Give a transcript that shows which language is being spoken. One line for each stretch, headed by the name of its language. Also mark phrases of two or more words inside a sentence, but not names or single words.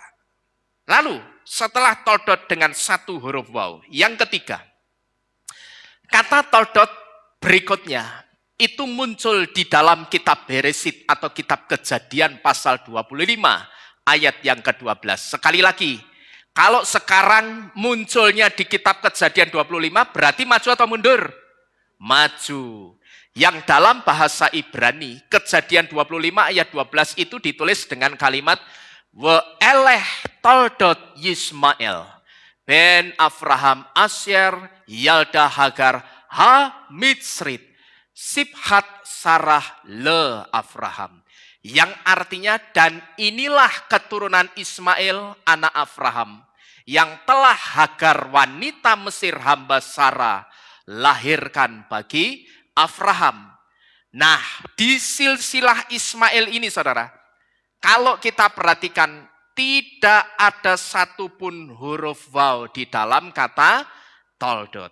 Indonesian: Lalu setelah toldot dengan 1 huruf waw, yang ketiga, kata toldot berikutnya itu muncul di dalam kitab Beresit atau kitab Kejadian pasal 25 ayat yang ke-12. Sekali lagi, kalau sekarang munculnya di kitab Kejadian 25 berarti maju atau mundur? Maju. Yang dalam bahasa Ibrani, Kejadian 25 ayat 12 itu ditulis dengan kalimat
Hebrew: ואלה תולדות ישמעאל בן אברהם אשר ילדה הגר המצרית שפחת שרה לאברהם.
Indonesian: Yang artinya, dan inilah keturunan Ismail anak Avraham yang telah Hagar wanita Mesir hamba Sarah lahirkan bagi Avraham. Nah, di silsilah Ismail ini, Saudara, kalau kita perhatikan, tidak ada satupun huruf waw di dalam kata toldot.